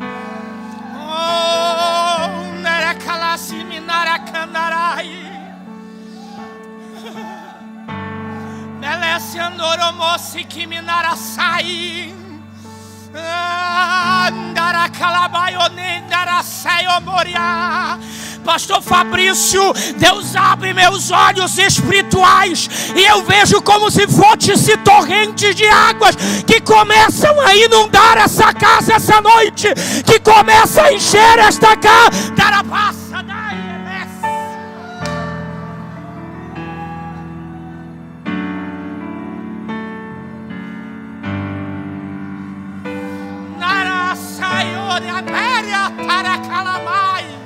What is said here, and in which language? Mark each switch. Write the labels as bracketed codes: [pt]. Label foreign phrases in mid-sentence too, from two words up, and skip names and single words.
[pt] Oh, nera calasi minara candarai. Melesse andoromosi que minara sai. Andara calabai onendara sai omoria. Pastor Fabrício, Deus abre meus olhos espirituais e eu vejo como se fosse torrentes de águas que começam a inundar essa casa essa noite, que começa a encher esta casa. Darabassa da IMS. Nara Sayora Beria Taracalamai.